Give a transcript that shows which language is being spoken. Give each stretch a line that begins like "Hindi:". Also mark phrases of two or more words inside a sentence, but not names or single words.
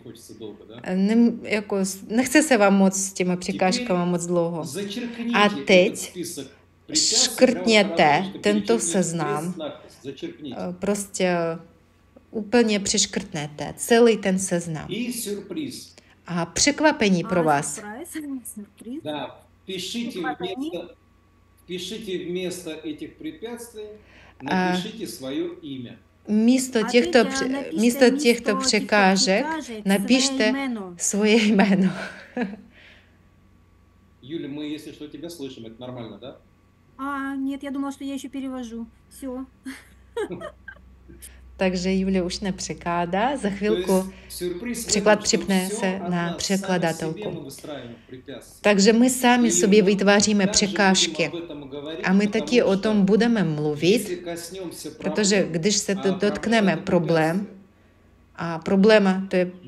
Czech: Nechce se vám moc s těma překážkama moc dlouho. A teď škrtněte tento seznam. Prostě úplně přeškrtnete celý ten seznam. A překvapení pro vás.
Russian: Пишите вместо этих препятствий, напишите свое имя.
Czech: Místo těchto překážek napište svoje jméno.
Russian: Юля, мы, если что, тебя слышим, это нормально, да? Нет, я думала, что я еще перевожу. Все.
Czech: Takže Julia už nepřekládá, za chvilku překlad připne se na překladatelku. Takže my sami sobě vytváříme překážky a my taky o tom budeme mluvit, protože když se dotkneme problém, a probléma to je...